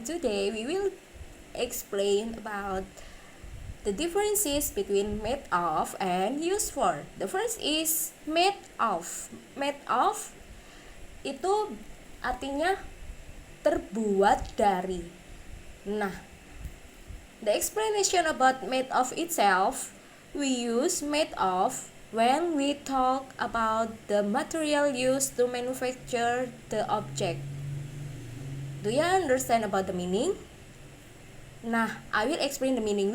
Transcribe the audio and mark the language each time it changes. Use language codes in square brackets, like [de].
[en] Today we will explain about the differences between made of and used for. The first is made of. [id] Made of itu artinya terbuat dari. [en] Nah, the explanation about made of itself, we use made of when we talk about the material used to manufacture the object. Do you understand about the meaning? Nah, I will explain the meaning.